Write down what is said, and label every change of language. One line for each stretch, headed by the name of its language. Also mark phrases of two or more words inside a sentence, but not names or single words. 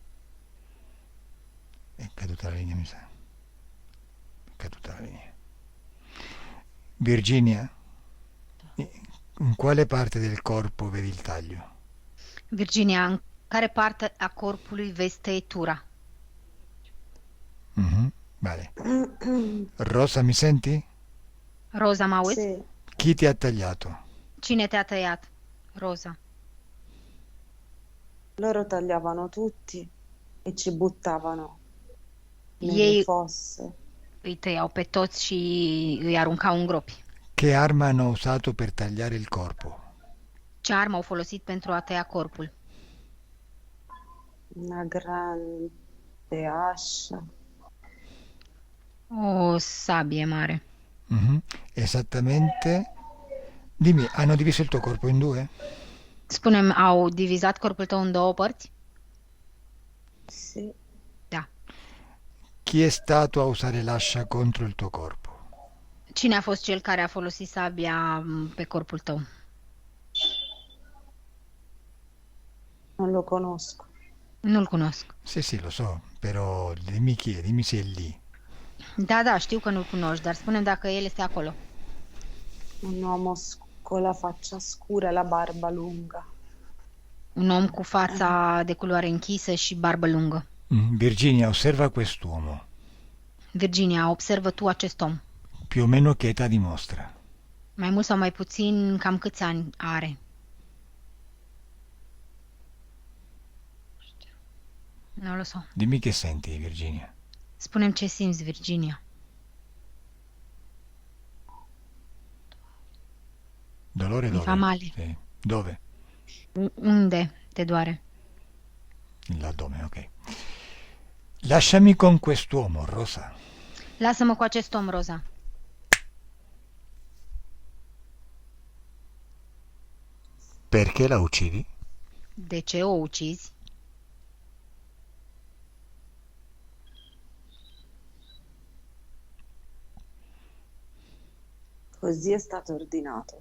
Italian: È caduta la linea, mi sa. È caduta la linea. Virginia? In quale parte del corpo vedi il taglio?
Romanian: Virginia, în care parte a corpului vezi tăietura?
Italian: Vale. Rosa, mi senti?
Romanian: Roza, mă auzi?
Italian: Sì, Chi ti ha tagliato?
Romanian: Cine te-a tăiat? Roza.
Italian: loro tagliavano tutti e ci buttavano nelle
Romanian: Ei
Italian: fosse.
Romanian: îi tăiau pe toți și îi aruncau în gropi.
Italian: Che arma hanno usato per tagliare il corpo?
Romanian: Ce armă au folosit pentru a tăia corpul?
Italian: Una grande ascia.
Romanian: O sabie mare.
Italian: Esattamente. Dimmi, hanno diviso il tuo corpo in due?
Romanian: Spune-mi, au divizat corpul tău în două părți?
Italian: Sì,
Romanian: Da.
Italian: Chi è stato a usare l'ascia contro il tuo corpo?
Romanian: Cine a fost cel care a folosit sabia pe corpul tău?
Italian: non lo conosco.
Romanian: Nu-l cunosc.
Italian: Sì, lo so, però dimmi chi è, dimmi se è lì.
Romanian: Da, știu că nu-l cunoști, dar spune-mi dacă el este acolo.
Italian: Un uomo con la faccia scura e la barba lunga.
Romanian: Un om cu fața de culoare închisă și barbă lungă.
Italian: Virginia, osserva quest'uomo.
Romanian: Virginia, observă tu acest om.
Italian: Più o meno che età dimostra?
Romanian: Mai mult sau mai puțin, cam câți ani are?
Italian: Nu lo so. Dimmi che senti, Virginia.
Romanian: Spune-mi ce simți, Virginia.
Italian: Dolore Mi dove? fa male. Sì. Dove?
Romanian: Unde te doare?
Italian: L'addome, ok. Lasciami con quest'uomo, Rosa.
Romanian: Lasă-mă cu acest om, Roza.
Italian: Perché la uccidi?
Romanian: De ce o ucizi?
Italian: Così è stato ordinato.